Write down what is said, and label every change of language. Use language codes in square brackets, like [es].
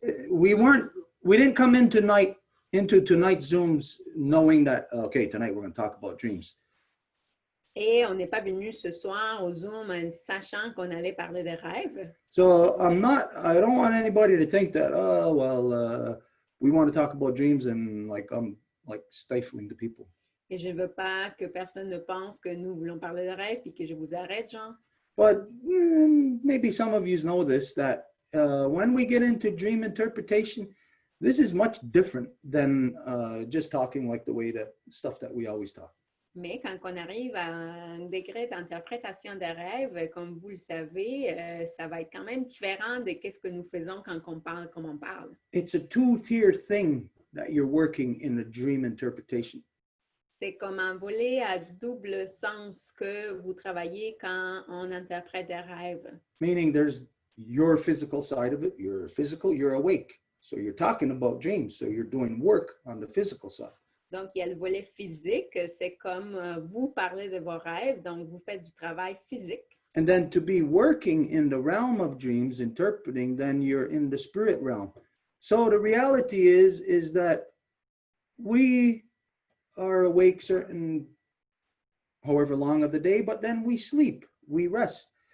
[en] We didn't come into tonight's Zooms knowing that, okay, tonight we're going to talk about dreams. [fr] Et on n'est pas venu ce soir au Zoom en sachant qu'on allait parler de rêves. [en] So I don't want anybody to think that, oh, well, we want to talk about dreams and I'm like stifling the people. [fr] Et je ne veux pas que personne ne pense que nous voulons parler de rêves et que je vous arrête, Jean. [en] But maybe some of you know this, that when we get into dream interpretation, this is much different than just talking like the way that stuff that we always talk. [fr] Mais quand on arrive à un degré d'interprétation de rêve, comme vous le savez, ça va être quand même différent de ce que nous faisons quand on parle comme on parle. [en] It's a two-tier thing that you're working in a dream interpretation. [fr] C'est comme un volet à double sens que vous travaillez quand on interprète des rêves. [en] Meaning there's your physical side of it. You're physical, you're awake. So you're talking about dreams. So you're doing work on the physical side. [fr] Donc, il y a le volet physique. C'est comme vous parlez de vos rêves. Donc, vous faites du travail physique. [en] And then to be working in the realm of dreams, interpreting, then you're in the spirit realm. So the reality is that we are awake certain however long of the day, but then we sleep, we rest.